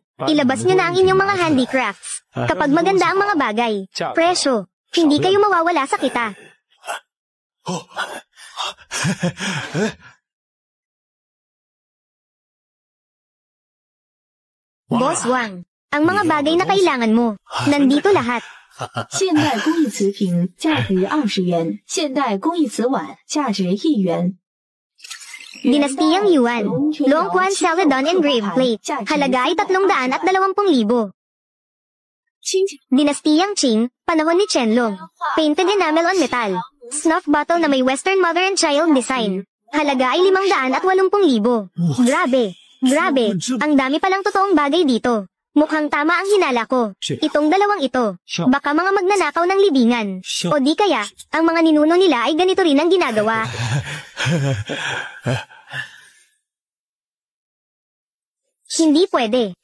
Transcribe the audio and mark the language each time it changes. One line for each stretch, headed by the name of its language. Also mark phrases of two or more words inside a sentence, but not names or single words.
Filipino: Ilabas nyo na ang inyong mga handicrafts. Kapag maganda ang mga bagay, presyo, hindi kayo mawawala sa kita. Boss Wang, ang mga bagay na kailangan mo, nandito lahat.
Chinese: 现代工艺瓷瓶价值20元，现代工艺瓷碗价值1元。
Filipino: Dinastiyang Yuan, Longquan Celadon Engraved Plate, halaga ay 320,000. Dinastiyang Qing, panahon ni Qianlong,
English: painted enamel on metal, snuff bottle
Filipino: na may
English: Western mother and child design,
Filipino: halaga ay 580,000. Grabe, grabe, ang dami palang totoong bagay dito. Mukhang tama ang hinala ko. Itong dalawang ito, baka mga magnanakaw ng libingan. O di kaya, ang mga ninuno nila ay ganito rin ang ginagawa. Hindi pwede.